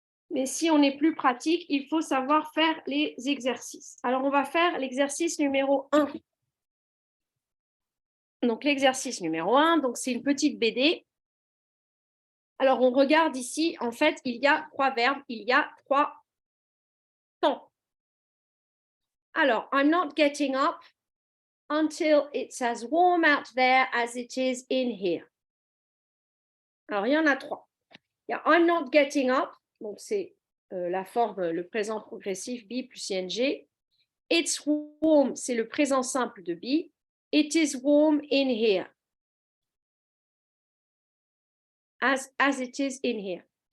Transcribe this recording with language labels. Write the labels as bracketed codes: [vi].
[fr] Mais si on est plus pratique, il faut savoir faire les exercices. Alors, on va faire l'exercice numéro 1. Donc, l'exercice numéro 1, donc c'est une petite BD. Alors, on regarde ici, en fait, il y a 3 verbes, il y a 3 temps. Alors, [en] I'm not getting up until it's as warm out there as it is in here. [fr] Alors, il y en a 3. Il y a [en] I'm not getting up, [fr] donc c'est la forme, le présent progressif be plus ing. [en] It's warm, [fr] c'est le présent simple de be. [en] It is warm in here. As it is in here.